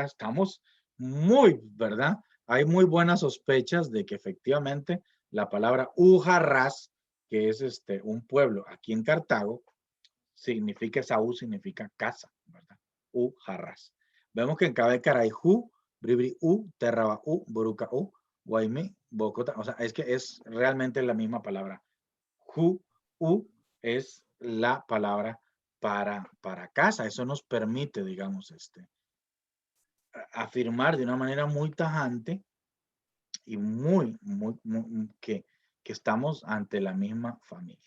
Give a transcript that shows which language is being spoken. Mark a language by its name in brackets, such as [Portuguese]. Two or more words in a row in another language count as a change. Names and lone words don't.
[Spanish] Estamos muy, ¿verdad? Hay muy buenas sospechas de que efectivamente la palabra Ujarrás, que es un pueblo aquí en Cartago, significa, esa U significa casa, ¿verdad? Ujarrás. Vemos que en Cabecara hay Ju, Bribri U, Terraba U, Boruca U, Guaymi, Bocota. O sea, es que es realmente la misma palabra. Ju, U es la palabra para casa. Eso nos permite, digamos, afirmar de una manera muy tajante y que estamos ante la misma familia.